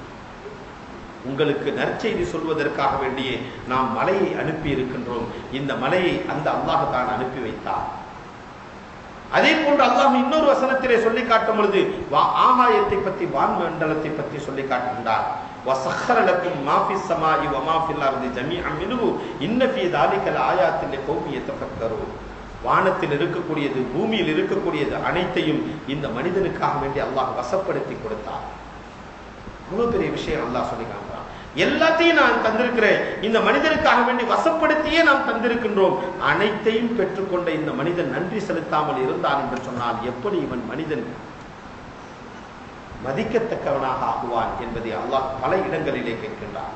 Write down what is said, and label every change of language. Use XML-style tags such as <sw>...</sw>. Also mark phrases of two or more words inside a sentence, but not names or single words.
<ta>உங்களுக்கு நற்செய்தி சொல்வதற்காக வேண்டியே நாம் மலையை அனுப்பி இருக்கின்றோம். இந்த மலையை அந்த அல்லாஹ் தான் அனுப்பி வைத்தார். அதே போன்று அல்லாஹ் இன்னொரு வசனத்திலே சொல்லி காட்டும் பொழுது ஆகாயத்தை பற்றி, வான்மண்டலத்தை பற்றி சொல்லி காட்டுகின்றார்.</ta> <ar>வஸخر لكم ما في السماء وما في الارض جميعا منه ان في ذلك لآيات لقوم يتفكرون.</ar> <ta>வானத்தில் இருக்கக்கூடியது, பூமியில் இருக்கக்கூடியது அனைத்தையும் இந்த மனிதனுக்காக வேண்டி அல்லாஹ் வசப்படுத்தி கொடுத்தார். அவ்வளவு பெரிய விஷயம் அல்லாஹ் சொல்லி காட்டுறான். எல்லாத்தையும் நான் தந்திருக்கிறேன், இந்த மனிதனுக்காக வேண்டி வசப்படுத்தியே நாம் தந்திருக்கின்றோம். அனைத்தையும் பெற்றுக்கொண்ட இந்த மனிதன் நன்றி செலுத்தாமல் இருந்தான் என்று சொன்னால் எப்படி இவன் மனிதன் மதிக்கத்தக்கவனாக ஆகுவான் என்பதை அல்லாஹ் பல இடங்களிலே கேட்கின்றான்.</ta>